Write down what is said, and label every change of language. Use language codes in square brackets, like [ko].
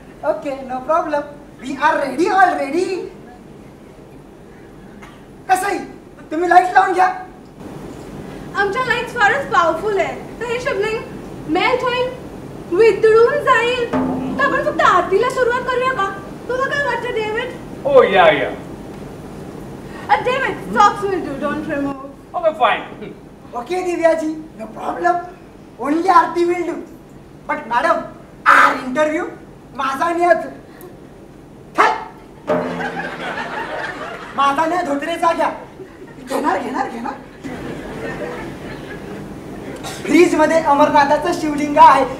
[en] Okay no problem. We are ready already. [mr] कसंही तुम्ही light लावून घ्या. आमच्या लाईट्स फारच पॉवरफुल आहे. तर हे शिवलिंग मेल्ट होईल, वितळून जाईल. तर आपण फक्त आरतीला सुरुवात करूया का? तुला काय वाटतं David? [en] Oh yeah. David, socks will do. Don't remove. Okay, fine. Okay Divyaji, no problem. Only Aarti will do. But madam, are interview [mr] माझा नियत. माझा नाही धोत्रेचा घ्या. घेणार घेणार घेणार. फ्रीज मध्ये अमरनाथाचं शिवलिंग आहे.